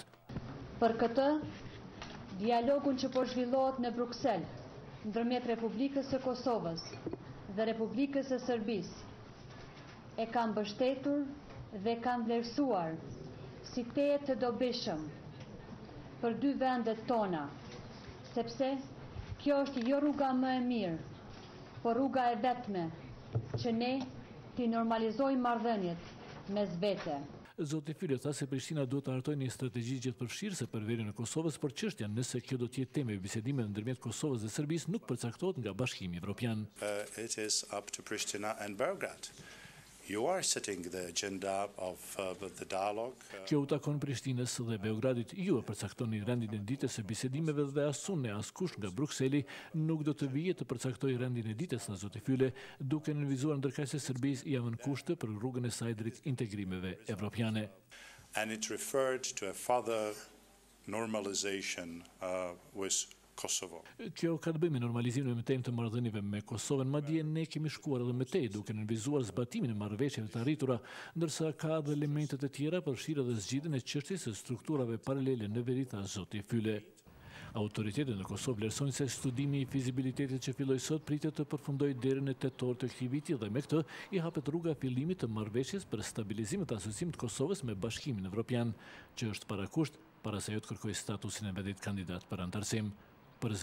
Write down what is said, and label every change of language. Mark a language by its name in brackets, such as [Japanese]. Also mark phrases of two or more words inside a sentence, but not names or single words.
[Albanian] Për këtë, dialogun që po zhvillohet në Bruksel ndërmjet Republikës së Kosovës dhe Republikës së Serbisë e kanë mbështetur dhe kanë vlerësuar si teje të dobishëm për dy vendet tona, sepse kjo është jo rruga më e mirë, por rruga e vetme që ne t'i normalizojmë marrëdhëniet mes vete. Zoti Füle tha se Prishtina duhet të hartojë një strategji gjithëpërfshirëse për vlerën e Kosovës, por çështja nëse kjo do të jetë temë e bisedimeve ndërmjet Kosovës dhe Serbisë nuk përcaktohet nga Bashkimi Evropian. [English] It is up to Pristina and Belgrade. You are setting the agenda of the dialogue. [Albanian] Kjo u takon Prishtinës dhe Beogradit. Ju e përcaktoni rendin e ditës së bisedimeve dhe asune askush nga Brukseli nuk do të vijë të përcaktojë rendin e ditës, tha zoti Füle, duke nënvizuar ndërkaq se Serbisë ia vën kushte për rrugën e saj drejt integrimeve evropiane. [English] And it referred to a further normalization with Kosovo. [Albanian] Kjo ka të bëjë me normalizimin e mëtejmë të marrëdhënieve me Kosovën, madje ne kemi shkuar edhe më tej duke nënvizuar zbatimin e marrëveshjeve të arritura, ndërsa ka edhe elemente të tjera përfshirë edhe zgjidhjen e çështjes së strukturave paralele në veri, tha zoti Füle. Autoritetet në Kosovë vlerësojnë se studimi i fizibilitetit që filloi sot pritet të përfundojë deri në tetor të këtij viti dhe me këtë i hapet rruga e fillimit të marrëveshjes për stabilizimin të asociimit të Kosovës me Bashkimin Evropian, që është parakusht para se ajo të kërkojë statusin e vendit kandidat për antarësim.